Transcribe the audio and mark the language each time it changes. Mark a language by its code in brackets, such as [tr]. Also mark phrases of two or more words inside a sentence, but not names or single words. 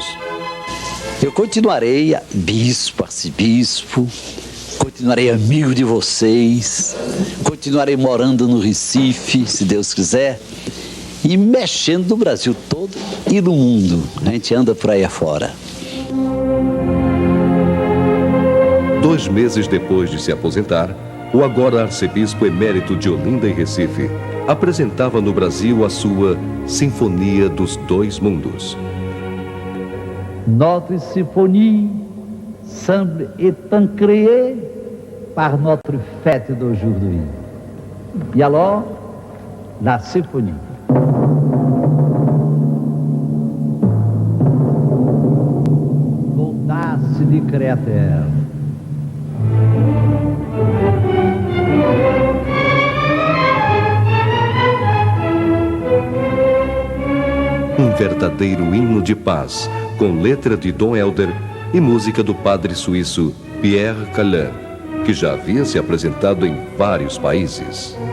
[pt] Eu continuarei bispo, arcebispo, continuarei amigo de vocês, continuarei morando no Recife, se Deus quiser, e mexendo no Brasil todo e no mundo. A gente anda por aí afora. 2 meses depois de se aposentar, o agora arcebispo emérito de Olinda e Recife apresentava no Brasil a sua Sinfonia dos Dois Mundos. [fr] Notre symphonie semble étant créée par notre fête d'aujourd'hui. Et alors, la symphonie. L'audace du Créateur. [pt] Um verdadeiro hino de paz, com letra de Dom Helder e música do padre suíço Pierre Calin, que já havia se apresentado em vários países.